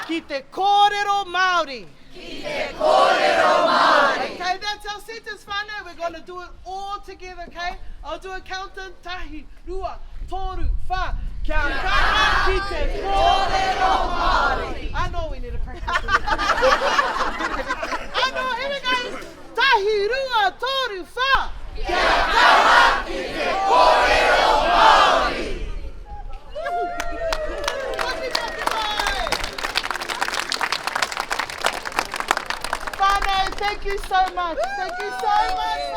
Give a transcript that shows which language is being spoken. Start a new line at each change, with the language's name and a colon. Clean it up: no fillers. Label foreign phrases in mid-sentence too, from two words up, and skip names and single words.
Māori: Ki te kōrero Māori. Ki te kōrero Māori.
English: Okay, that's our sentence, whānau. We're going to do it all together, okay? I'll do a countdown.
Māori: Tahi, rua, toru, wha. Kia kaha ki te kōrero Māori.
English: I know we need to practice it. I know, here we go.
Māori: Tahi, rua, toru, wha. Kia kaha ki te kōrero Māori.
English: Thank you so much. Thank you so much.